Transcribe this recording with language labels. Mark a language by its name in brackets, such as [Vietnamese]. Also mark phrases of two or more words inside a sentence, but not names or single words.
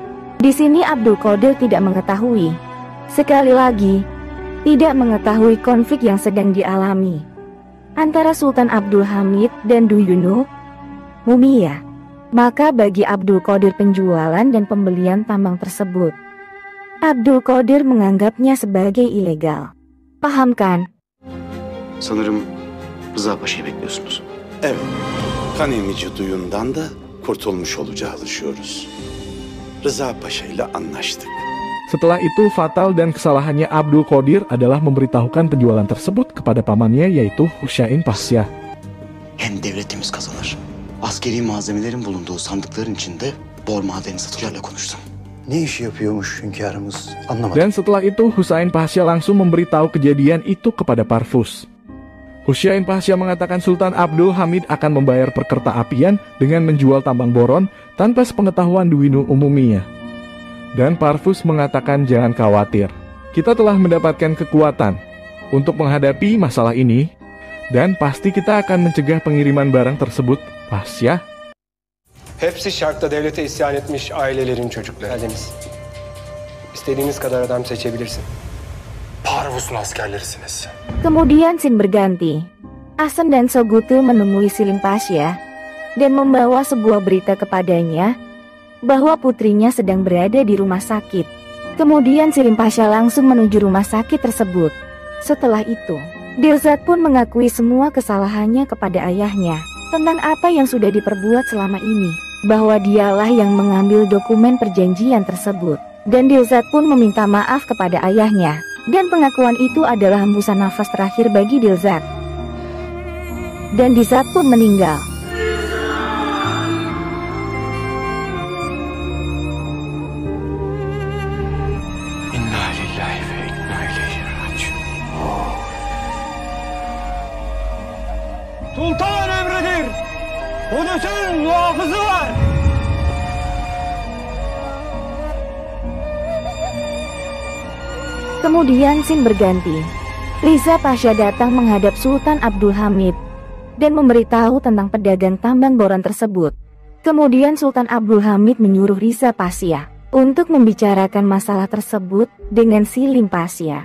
[Indonesian] Di sini Abdul Qadir tidak mengetahui, sekali lagi, tidak mengetahui konflik yang sedang dialami antara Sultan Abdul Hamid dan Duyunu Mumiyah. Maka bagi Abdul Qadir penjualan dan pembelian tambang tersebut, Abdul Qadir menganggapnya sebagai ilegal. Paham kan? [Turkish] Sanırım Rıza Paşa'yı bekliyorsunuz. Evet, kan emici duyundan da kurtulmuş olacağı alışıyoruz. Rıza Paşa ile anlaştık. [Indonesian] Setelah itu fatal dan kesalahannya Abdul Qadir adalah memberitahukan penjualan tersebut kepada pamannya yaitu Husain Pasha. [Turkish] Hem devletimiz kazanır. Askeri malzemelerin bulunduğu sandıkların içinde bor madeni satıcılarla konuştum. Ne iş yapıyormuş hünkârımız anlamadım. [Indonesian] Dan setelah itu Husain Pasha langsung memberitahu kejadian itu kepada Parvus. Husain Pasha mengatakan Sultan Abdul Hamid akan membayar perkerta apian dengan menjual tambang boron tanpa sepengetahuan Duyunu Umumiyah. Dan Parvus mengatakan jangan khawatir, kita telah mendapatkan kekuatan untuk menghadapi masalah ini dan pasti kita akan mencegah pengiriman barang tersebut, Pasha. [Turkish] Hepsi şarkta devlete isyan etmiş ailelerin çocukları. Geldiniz. İstediğiniz kadar adam seçebilirsin. Parvus'un askerlerisiniz. [Indonesian] Kemudian scene berganti. Hasan dan Sogutu menemui Selim Pasha dan membawa sebuah berita kepadanya bahwa putrinya sedang berada di rumah sakit. Kemudian Selim Pasha langsung menuju rumah sakit tersebut. Setelah itu, Dilzat pun mengakui semua kesalahannya kepada ayahnya tentang apa yang sudah diperbuat selama ini, bahwa dialah yang mengambil dokumen perjanjian tersebut. Dan Dilzat pun meminta maaf kepada ayahnya. Dan pengakuan itu adalah hembusan nafas terakhir bagi Dilzat. Dan Dilzat pun meninggal. [Arabic] إنا لله وإنا إليه راجعون. [Turkish] Sultan emridir. Kudüs'ün muhafızı var. [Indonesian] Kemudian scene berganti. Riza Pasha datang menghadap Sultan Abdul Hamid dan memberitahu tentang pedagang tambang boron tersebut. Kemudian Sultan Abdul Hamid menyuruh Riza Pasha untuk membicarakan masalah tersebut dengan Selim Pasha.